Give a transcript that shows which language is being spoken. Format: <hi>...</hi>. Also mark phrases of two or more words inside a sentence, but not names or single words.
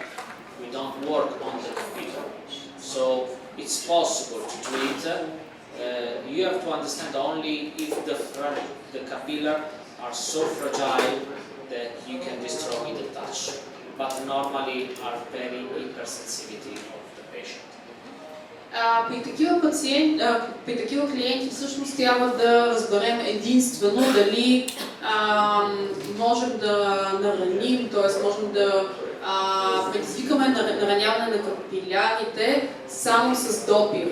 <en>We don't work on the capillary. So it's possible to treat. You have to understand only if the capillary are so fragile that you can destroy with a touch, but normally are very hypersensitivity patient.</en> <bg>При такива клиенти всъщност трябва да разберем единствено дали можем да нараним, т.е. можем да предизвикаме нараняване на капилярите само с допир.</bg>